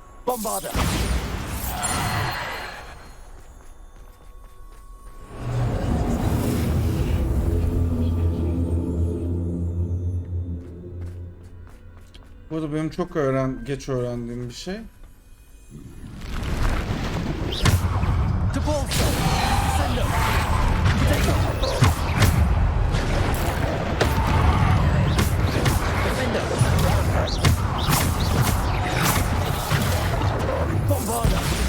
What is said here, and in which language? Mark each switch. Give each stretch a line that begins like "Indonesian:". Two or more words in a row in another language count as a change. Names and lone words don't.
English: Bombarder.
Turkish: Bu da benim çok geç öğrendiğim bir şey.
English: Depulso. Descendo. Potato. Defender. Bombarder.